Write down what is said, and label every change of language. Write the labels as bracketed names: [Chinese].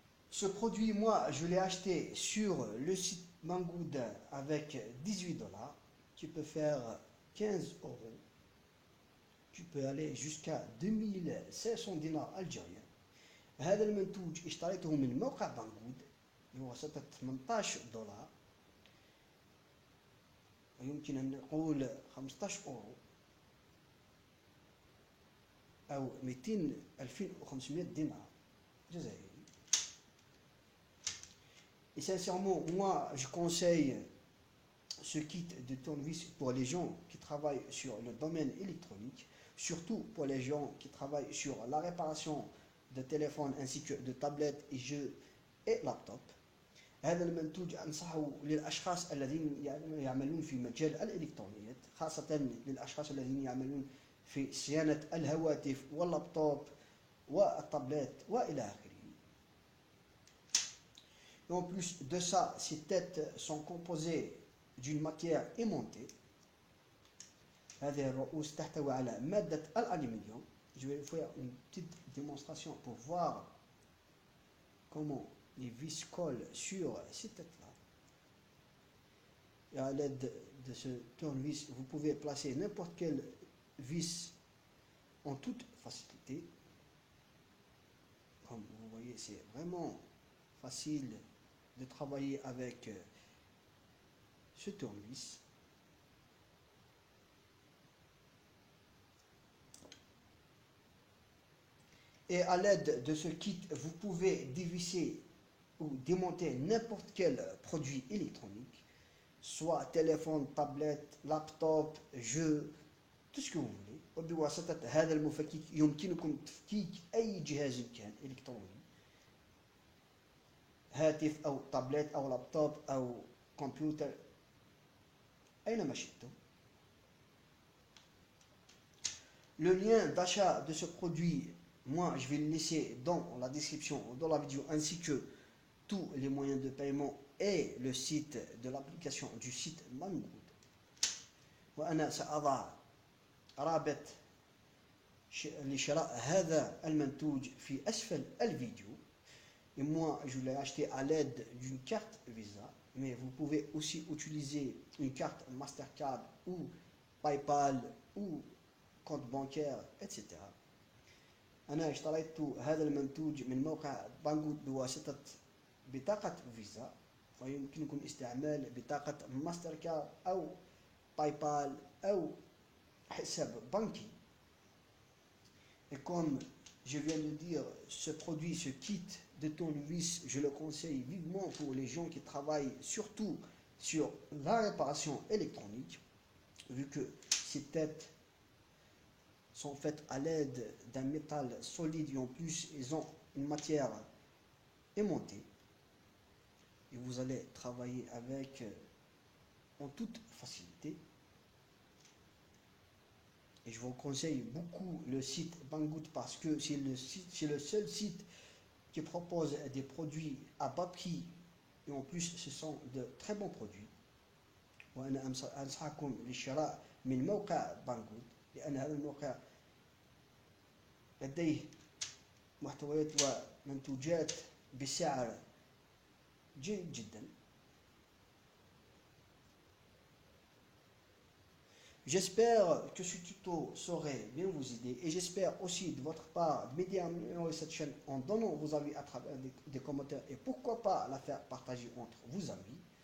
[French] Ce produit, moi, je l'ai acheté sur le site Banggood avec 18 $. Tu peux faire 15 €. Tu peux aller jusqu'à 2500 dinars algériens. [Arabic] هذا المنتوج اشتريته من موقع بانجود بواسطة 18 $. ويمكن أن نقول 15 € أو 2500 دينار جزائري. [French] Et sincèrement, moi, je conseille ce kit de tournevis pour les gens qui travaillent sur le domaine électronique, surtout pour les gens qui travaillent sur la réparation de téléphones ainsi que de tablettes et jeux et laptops. [Arabic] هذا المنتوج أنصحه للأشخاص الذين يعملون في مجال الإلكترونيات، خاصة للأشخاص الذين يعملون في صيانة الهواتف واللابتوب والتابلت وإلى آخره. [French] Et en plus de ça, ces têtes sont composées d'une matière aimantée. [Arabic] هذه الرؤوس تحتوي على مادة الألمنيوم. [French] Je vais faire une petite démonstration pour voir comment les vis collent sur ces têtes-là. Et à l'aide de ce tournevis, vous pouvez placer n'importe quelle vis en toute facilité. Comme vous voyez, c'est vraiment facile de travailler avec ce tournevis. Et à l'aide de ce kit, vous pouvez dévisser ou démonter n'importe quel produit électronique, soit téléphone, tablette, laptop, jeu, tout ce que vous voulez. [Arabic] وبواسطة هذا المفكك يمكنكم تفكيك أي جهاز كان إلكتروني، هاتف أو تابلت أو لابتوب أو كمبيوتر أينما شئتم. [French] Le lien d'achat de ce produit, moi je vais le laisser dans la description de la vidéo, ainsi que tous les moyens de paiement et le site de l'application du site Banggood. [Arabic] وأنا سأضع رابط لشراء هذا المنتوج في أسفل الفيديو. [French] Et moi, je l'ai acheté à l'aide d'une carte Visa, mais vous pouvez aussi utiliser une carte Mastercard ou PayPal ou compte bancaire, etc. [Arabic] أنا اشتريت هذا المنتوج من موقع بانجود بواسطة بطاقة فيزا، ويمكنكم استعمال بطاقة ماستركارد أو بايبال أو حساب بنكي. [French] Et comme je viens de dire, ce produit, ce kit de tournevis, je le conseille vivement pour les gens qui travaillent surtout sur la réparation électronique, vu que ces têtes sont faites à l'aide d'un métal solide et en plus ils ont une matière aimantée. Et vous allez travailler avec en toute facilité. Et je vous conseille beaucoup le site Banggood parce que c'est le seul site qui propose des produits à bas prix et en plus ce sont de très bons produits. [Arabic] وأنا أنصحكم للشراء من موقع بانجود لأن هذا الموقع لديه محتويات ومنتوجات بسعر جيد جدا. [French] J'espère que ce tuto saurait bien vous aider et j'espère aussi de votre part de m'aider à améliorer cette chaîne en donnant vos avis à travers des commentaires et pourquoi pas la faire partager entre vos amis.